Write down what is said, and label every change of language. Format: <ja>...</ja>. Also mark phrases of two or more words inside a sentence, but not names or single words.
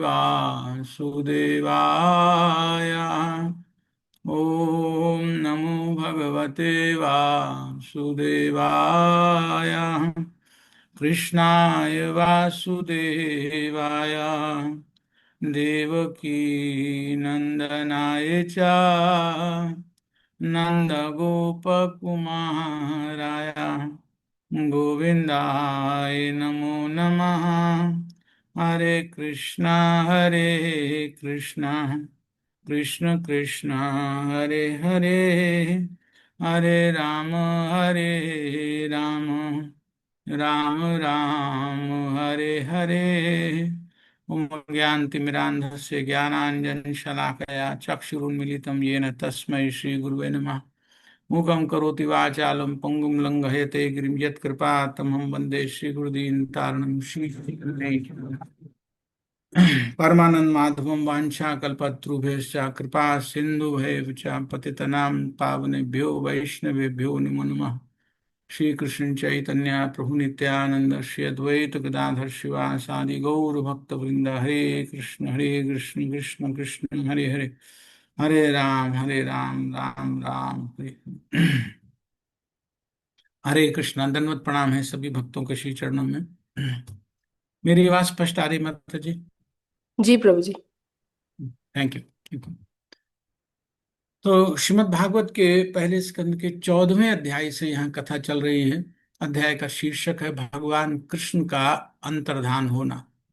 <sa>वासुदेवाय ओम नमो भगवते वासुदेवाय कृष्णाय वासुदेवाय देवकी नंदनाय च नन्दगोपकुमाराय गोविन्दाय नमो नमः हरे कृष्णा कृष्ण कृष्ण हरे हरे हरे राम राम राम राम हरे हरे ओम ज्ञानतिमिरान्धस्य ज्ञानाञ्जनशलाकया चक्षुरुन्मीलितं येन तस्मै श्रीगुरुवे नमः। मूकं करोति वाचालं पङ्गुं लङ्घयते गिरिं यत्कृपातमहं वन्दे श्रीगुरुदीनतारणं परमानंद माधवम वांछा कल्पतरुभ्यश्च कृपा सिंधुभ्यश्च पतितनां पावनेभ्यो वैष्णवेभ्यो नमो नमः। श्री कृष्ण चैतन्य प्रभु नित्यानंद श्री अद्वैत गदाधर शिवासादि गौर भक्त वृंद हरे कृष्ण कृष्ण कृष्ण हरे हरे, हरे राम राम राम हरे हरे।</sa> <hi>हरे कृष्णा। दंडवत प्रणाम है सभी भक्तों के श्री चरणों में। मेरी आवाज स्पष्ट आ रही माता जी? जी प्रभु जी।</hi> <en>thank you.</en> <hi>तो श्रीमद् भागवत के पहले स्कंद के 14वें अध्याय से यहाँ कथा चल रही है। अध्याय का शीर्षक है भगवान कृष्ण का अंतर्धान होना।</hi>